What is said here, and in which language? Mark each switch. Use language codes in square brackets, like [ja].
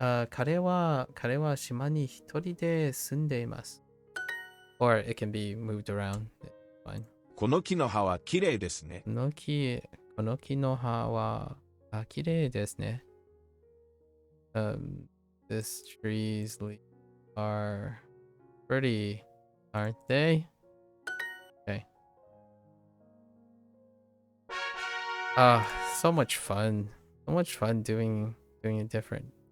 [ja] 彼は島に一人で住んでいます。 [en] Or it can be moved around. Fine. [ja] この木の葉は綺麗ですね。この木の葉は綺麗ですね。 [en] This trees are pretty, aren't they? Okay. So much fun. So much fun doing it different.